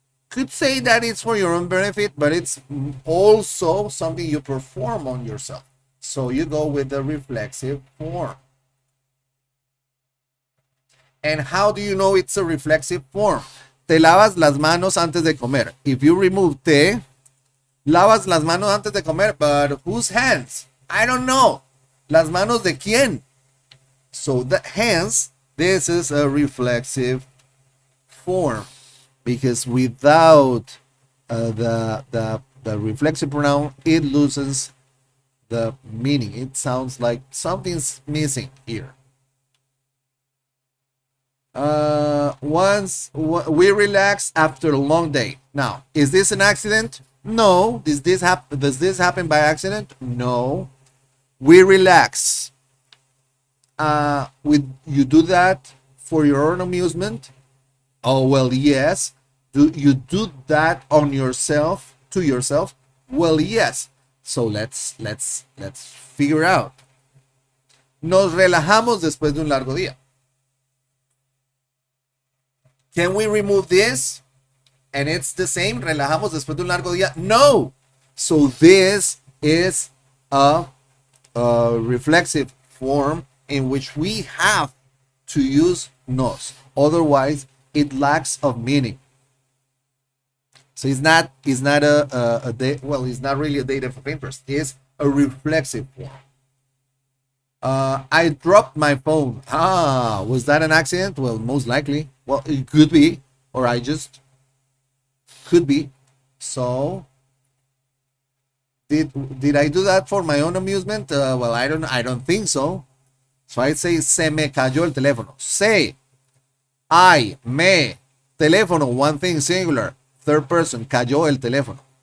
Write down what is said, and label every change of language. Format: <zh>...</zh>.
<en>Could say that it's for your own benefit, but it's also something you perform on yourself. So you go with the reflexive form. And how do you know it's a reflexive form?</en> <es>Te lavas las manos antes de comer.</es> <en>If you remove te, lavas las manos antes de comer, but whose hands? I don't know.</en> <es>Las manos de quién?</es> <en>So the hands, this is a reflexive form because without the reflexive pronoun, it loses the meaning. It sounds like something's missing here. Once we relax after a long day. Now, is this an accident? No. Does this happen by accident? No. We relax. You do that for your own amusement? Oh well, yes. Do you do that on yourself, to yourself? Well, yes. So let's figure out.</en> <es>Nos relajamos después de un largo día.</es> <en>Can we remove this? And it's the same. Relajamos después de un largo día. No. So this is a reflexive form in which we have to use nos. Otherwise, it lacks of meaning. So it's not it's not really a dative of interest. It's a reflexive form. I dropped my phone. Was that an accident? Well, most likely. Well, it could be, or I just could be. So, did I do that for my own amusement? Well, I don't think so. So I say se me cayó el teléfono. Se, I, me, teléfono, one thing singular, third person, cayó el teléfono.</en>